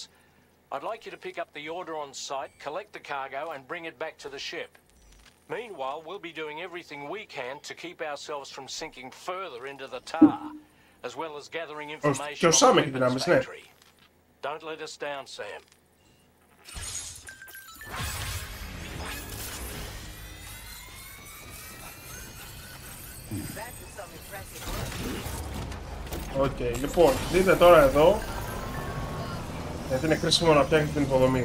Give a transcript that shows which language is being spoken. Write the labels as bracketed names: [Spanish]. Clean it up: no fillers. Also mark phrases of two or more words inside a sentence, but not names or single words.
[English] I'd like you to pick up the order on site, collect the cargo and bring it back to the ship. Meanwhile, we'll be doing everything we can to keep ourselves from sinking further into the tar, as well as gathering information on the weapons factory. Don't let us down, Sam. [Greek] Οκ, λοιπόν, δείτε τώρα εδώ γιατί είναι χρήσιμο να φτιάχνει την υποδομή.